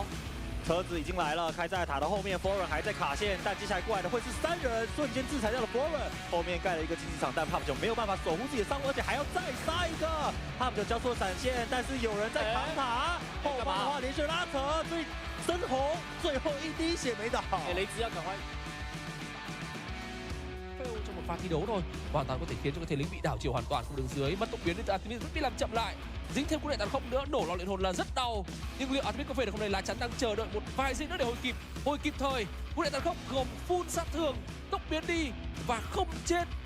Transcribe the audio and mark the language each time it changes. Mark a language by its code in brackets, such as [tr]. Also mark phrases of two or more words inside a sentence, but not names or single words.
[zh] 车子已经来了，开在塔的后面 ，Foreign 还在卡线，但接下来过来的会是3人，瞬间制裁掉了 Foreign， 后面盖了一个竞技场，但 Pop 就没有办法守护自己的伤亡，而且还要再杀一个 ，Pop 就交出了闪现，但是有人在扛塔，后方的话连续拉扯，所以深红最後一滴血沒倒。雷兹要趕快。 [vi] trong một pha thi đấu thôi, hoàn toàn có thể khiến cho cái thế lính bị đảo chiều hoàn toàn không đứng dưới. Mất tốc biến nên Artemis bị làm chậm lại, dính thêm cú đệ tàn không nữa, nổ lò luyện hồn là rất đau. Nhưng liệu Artemis có về được không này? Lá chắn đang chờ đợi một vài giây nữa để hồi kịp thời. Cú đệ tàn không gồm full sát thương, tốc biến đi và không chết.